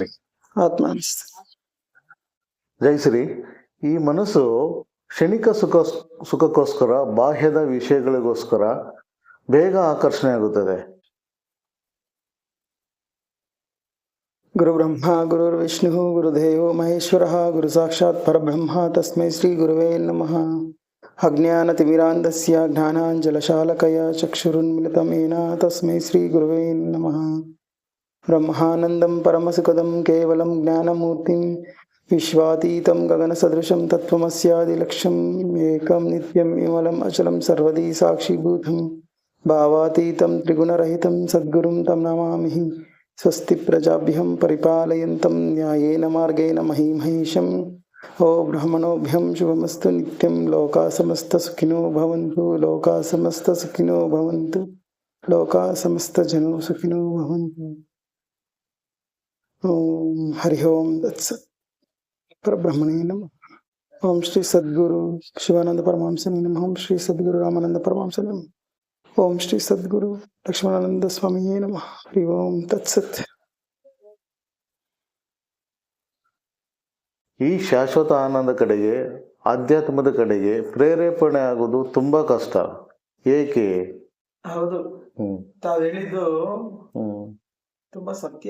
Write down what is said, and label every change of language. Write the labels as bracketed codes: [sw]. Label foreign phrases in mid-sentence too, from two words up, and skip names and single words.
[kn] ಆತ್ಮ ನಮಸ್ತೆ. ಜಯಶ್ರೀ, ಈ ಮನಸ್ಸು ಕ್ಷಣಿಕ ಸುಖಕ್ಕೋಸ್ಕರ ಬಾಹ್ಯದ ವಿಷಯಗಳಿಗೋಸ್ಕರ ಬೇಗ ಆಕರ್ಷಣೆ ಆಗುತ್ತದೆ. [sa] ಗುರು ಬ್ರಹ್ಮ ಗುರುರ್ವಿಷ್ಣು ಗುರುದೇವೋ ಮಹೇಶ್ವರ ಗುರು ಸಾಕ್ಷಾತ್ ಪರಬ್ರಹ್ಮ ತಸ್ಮೈ ಶ್ರೀ ಗುರುವೇ ನಮಃ. ಅಜ್ಞಾನತಿಮಿರಾಂಧಸ್ಯ ಜ್ಞಾನಾಂಜಲಶಾಲಕಯ ಚಕ್ಷುರುನ್ಮಿಲಿತಂ ಯೇನ ತಸ್ಮೈ ಶ್ರೀ ಗುರುವೇ ನಮಃ. ಬ್ರಹ್ಮಾನಂದಂ ಪರಮಸುಖದಂ ಕೇವಲಂ ಜ್ಞಾನಮೂರ್ತಿಂ ವಿಶ್ವಾತೀತಂ ಗಗನಸದೃಶಂ ತತ್ವಮಸ್ಯಾದಿಲಕ್ಷ್ಯಂ ಏಕಂ ನಿತ್ಯಂ ವಿಮಲಂ ಅಚಲಂ ಸರ್ವದೀ ಸಾಕ್ಷಿಭೂತಂ ಭಾವಾತೀತಂ ತ್ರಿಗುಣರಹಿತಂ ಸದ್ಗುರುಂ ತಂ ನಮಾಮಿ. ಸ್ವಸ್ತಿ ಪ್ರಜಾಭ್ಯಂ ಪರಿಪಾಲಯಂತಂ ನ್ಯಾಯೇನ ಮಾರ್ಗೇಣ ಮಹೀಮಹೇಶಂ. ಓ ಬ್ರಾಹ್ಮಣೋಭ್ಯಂ ಶುಭಮಸ್ತು ನಿತ್ಯಂ. ಲೋಕಾ ಸಮಸ್ತ ಸುಖಿನೋ ಭವಂತು. ಲೋಕಾ ಸಮಸ್ತ ಸುಖಿನೋ ಭವಂತು. ಲೋಕಾ ಸಮಸ್ತ ಜನೋ ಸುಖಿನೋ ಭವಂತು. ಓಂ ಹರಿ ಓಂ ತತ್ಸತ್. ಪರಬ್ರಹ್ಮಣೇ ನಮಃ. ಓಂ ಶ್ರೀ ಸದ್ಗುರು ಶಿವಾನಂದ ಪರಮಹಂಸನೇ ನಮಃ. ಓಂ ಶ್ರೀ ಸದ್ಗುರು ರಾಮಾನಂದ ಪರಮಹಂಸನೇ ನಮಃ. ಓಂ ಶ್ರೀ ಸದ್ಗುರು ಲಕ್ಷ್ಮಣಾನಂದ ಸ್ವಾಮಿಯೇ ನಮಃ. ಹರಿ ಓಂ ತತ್ಸತ್. [kn] ಈ ಶಾಶ್ವತ ಆನಂದ ಕಡೆಗೆ, ಆಧ್ಯಾತ್ಮದ ಕಡೆಗೆ ಪ್ರೇರೇಪಣೆ ಆಗೋದು ತುಂಬಾ ಕಷ್ಟ. ಏಕೆ? ಹೌದು, ತಾವು ಹೇಳಿದ್ದು ತುಂಬಾ ಸತ್ಯ.